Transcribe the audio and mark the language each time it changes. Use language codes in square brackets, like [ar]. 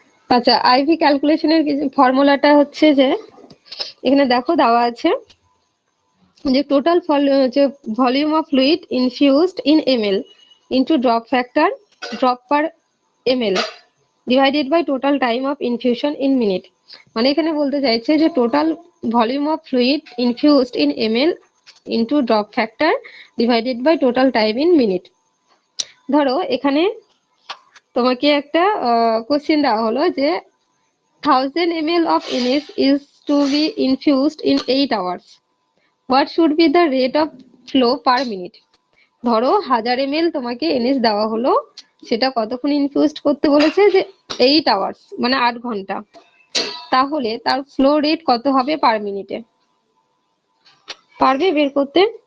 [bn] আচ্ছা, আইভি ক্যালকুলেশনের ফর্মুলাটা হচ্ছে যে এখানে দেখো দেওয়া আছে যে total volume of fluid infused in ml into drop factor drop per ml divided by total time of infusion in minute. মানে এখানে বলতে চাইছে যে total volume of fluid infused in ml into drop factor divided by total time in minute. ধরো এখানে তোমাকে একটা question দেওয়া হলো যে [en] 1000 ml of NS is to be infused in 8 hours. What should be the rate of flow per minute? [bn] ধরো 1000 ml তোমাকে NS দেওয়া হলো, সেটা কতক্ষণ ইনফিউজড করতে বলেছে যে 8 আওয়ার্স মানে 8 ঘন্টা, তাহলে তার ফ্লো রেট কত হবে পার মিনিটে? পারবে বের করতে?